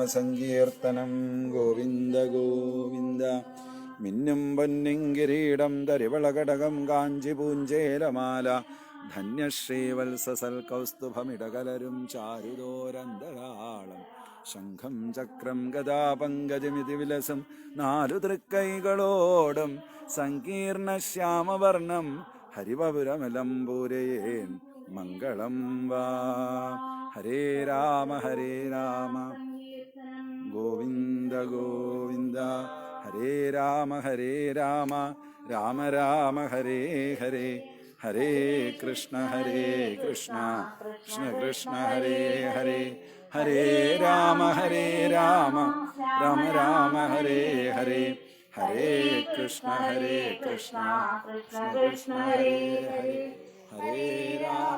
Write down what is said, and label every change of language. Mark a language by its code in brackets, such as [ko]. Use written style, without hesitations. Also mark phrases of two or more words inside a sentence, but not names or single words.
[ml] സങ്കീർത്തനം ഗോവിന്ദ ഗോവിന്ദ മിന്നും പൊന്നിൻ കിരീടം തരിവളകടകം കാഞ്ചിപൂഞ്ചേലമാല ധന്യശ്രീവത്സസൽ കൗസ്തുഭമിടകലരും ചാരുദോരന്തരാളം ശംഖം ചക്രം ഗദാപങ്കജമിതി വിലസം നാലു തൃക്കൈകളോടും സങ്കീർണ ശ്യാമവർണം ഹരിവപുരമലംപൂരയേൻ മംഗളം വാ ഹരേ രാമ [sa] ഗോവിന്ദ ഗോവിന്ദ ഹരേ രാമ രാമ രാമ ഹരേ ഹരേ ഹരേ കൃഷ്ണ കൃഷ്ണ കൃഷ്ണ ഹരേ ഹരേ ഹരേ രാമ രാമ രാമ ഹരേ ഹരേ ഹരേ കൃഷ്ണ കൃഷ്ണ കൃഷ്ണ ഹരേ ഹരേ ഹരേ രാമ